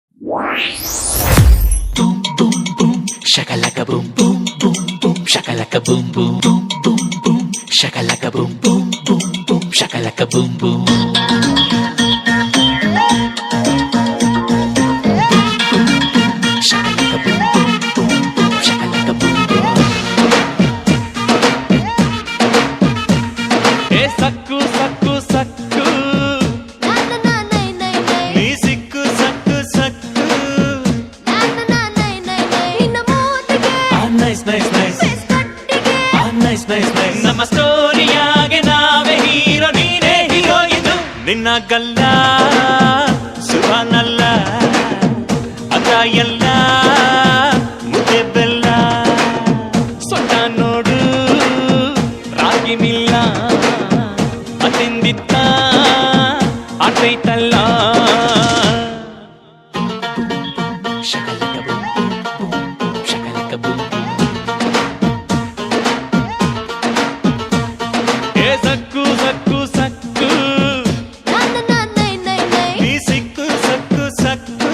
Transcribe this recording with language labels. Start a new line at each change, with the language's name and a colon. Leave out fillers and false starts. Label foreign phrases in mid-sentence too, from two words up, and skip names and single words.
Kannada: Boom boom boom, shakalaka boom boom boom boom, shakalaka boom boom boom boom boom, shakalaka boom boom boom boom, shakalaka boom boom. Shakalaka boom boom boom boom, shakalaka boom boom. ಹೇ ಸಕ್ಕು ಸಕ್ಕು ಸಕ್ಕು, na na na nay nay nay, ನೀ ಸಿಕ್ಕು ಸಕ್ಕು ಸಕ್ಕು. na na na nay nay nay, ಇನ್ನ ಮೂತಿಗೆ
English: Nice nice nice,
Kannada: face kattige
English: nice nice nice.
Kannada: ನಮ್ಮ ಸ್ಟೋರಿಯಾಗೆ ನಾವೇ ಹೀರೋ, ನೀನೇ ಹೀರೋಯಿನ್. ನಿನ್ನ ಗಲ್ಲ ಸುಭಾನಲ್ಲ, ಅದ ಎಲ್ಲ ಮುದ್ದೆ ಬೆಲ್ಲ. ಸೊಟ್ಟ ನೋಡು ರಾಗಿ ಮಿಲ್ಲ, ಅತಿಂದಿತ್ತ ಆಟೈತಲ್ಲ. Shakalaka boom boom boom boom, shakalaka boom boom. ಏ ಸಕ್ಕು ಸಕ್ಕು ಸಕ್ಕು, na na na nay nay nay, ನೀ ಸಿಕ್ಕು ಸಕ್ಕು ಸಕ್ಕು.